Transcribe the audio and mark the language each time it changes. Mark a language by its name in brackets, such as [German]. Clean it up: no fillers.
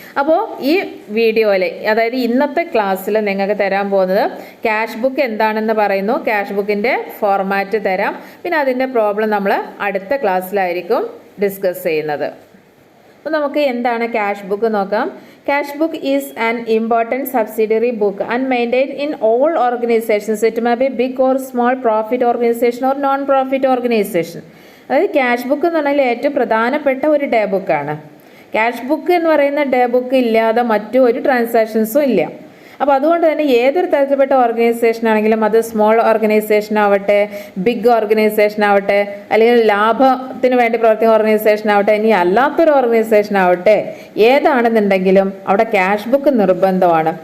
[Malayalam] അപ്പോൾ ഈ വീഡിയോയിൽ, അതായത് ഇന്നത്തെ ക്ലാസ്സിൽ നിങ്ങൾക്ക് തരാൻ പോകുന്നത് ക്യാഷ് ബുക്ക് എന്താണെന്ന് പറയുന്നു, ക്യാഷ് ബുക്കിൻ്റെ ഫോർമാറ്റ് തരാം, പിന്നെ അതിൻ്റെ പ്രോബ്ലം നമ്മൾ അടുത്ത ക്ലാസ്സിലായിരിക്കും ഡിസ്കസ് ചെയ്യുന്നത്. അപ്പോൾ നമുക്ക് എന്താണ് ക്യാഷ് ബുക്ക് നോക്കാം. [English] Cash book is an important subsidiary book and maintained in all organizations. It may be big or small profit organization or non-profit organization. [Malayalam] അതായത് ക്യാഷ് ബുക്ക് എന്ന് പറഞ്ഞാൽ ഏറ്റവും പ്രധാനപ്പെട്ട ഒരു ഡേ ബുക്കാണ്. ക്യാഷ് ബുക്ക് എന്ന് പറയുന്ന ഡേ ബുക്ക് ഇല്ലാതെ മറ്റു ഒരു ട്രാൻസാക്ഷൻസും ഇല്ല. അപ്പോൾ അതുകൊണ്ട് തന്നെ ഏതൊരു തരത്തിൽപ്പെട്ട ഓർഗനൈസേഷൻ ആണെങ്കിലും, അത് സ്മോൾ ഓർഗനൈസേഷൻ ആവട്ടെ, ബിഗ് ഓർഗനൈസേഷൻ ആവട്ടെ, അല്ലെങ്കിൽ ലാഭത്തിന് വേണ്ടി പ്രവർത്തിക്കുന്ന ഓർഗനൈസേഷൻ ആവട്ടെ, ഇനി അല്ലാത്തൊരു ഓർഗനൈസേഷൻ ആവട്ടെ, ഏതാണെന്നുണ്ടെങ്കിലും അവിടെ ക്യാഷ് ബുക്ക് നിർബന്ധമാണ്.